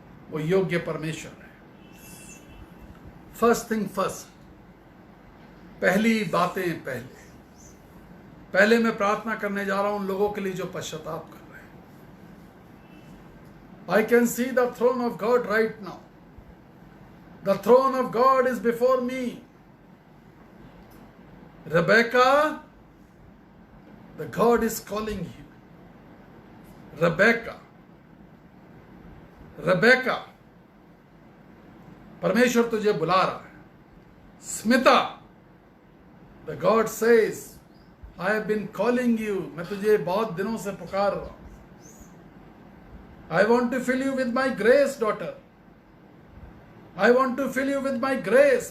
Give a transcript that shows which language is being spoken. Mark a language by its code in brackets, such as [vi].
[hi] वो योग्य परमेश्वर है। [en] first thing first, [hi] पहली बातें पहले मैं प्रार्थना करने जा रहा हूं उन लोगों के लिए जो पश्चाताप कर रहे हैं। [en] I can see the throne of God right now. The throne of God is before me. Rebecca, the God is calling you. [hi] Rebecca, Rebecca, परमेश्वर तुझे बुला रहा है। [en] Smita, the God says, I have been calling you. [hi] मैं तुझे बहुत दिनों से पुकार रहा हूं। [en] I want to fill you with my grace, daughter. I want to fill you with my grace.